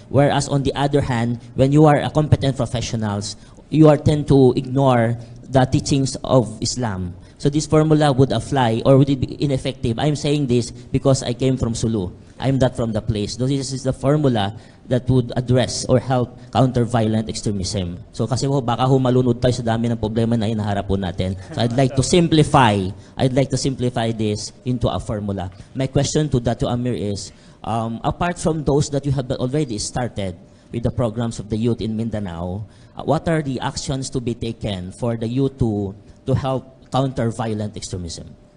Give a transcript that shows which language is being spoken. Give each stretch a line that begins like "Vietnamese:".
English: Whereas on the other hand, when you are a competent professionals, you are tend to ignore the teachings of Islam. So this formula would apply or would it be ineffective? I'm saying this because I came from Sulu. I'm not from the place. So this is the formula that would address or help counter violent extremism.
Filipino: So kasi ho, baka ho malunod tayo sa dami ng problema na inaharap po natin.
English: So I'd like to simplify this into a formula. My question to Datu Amir is, apart from those that you have already started with the programs of the youth in Mindanao, what are the actions to be taken for the youth to help counter violent extremism?